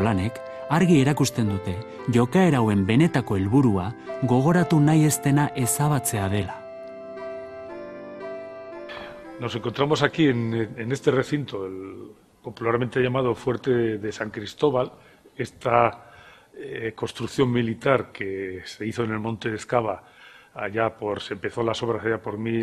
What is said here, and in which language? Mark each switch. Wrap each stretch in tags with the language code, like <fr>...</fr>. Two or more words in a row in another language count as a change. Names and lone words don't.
<eu>lanek argi erakusten dute jokaera hauen benetako helburua gogoratu nahi ez dena ezabatzea dela.</eu> <es>Nos encontramos aquí en este recinto, el popularmente llamado Fuerte de San Cristóbal, esta construcción militar que se hizo en el Monte de Escava, se empezó las obras allá por</es>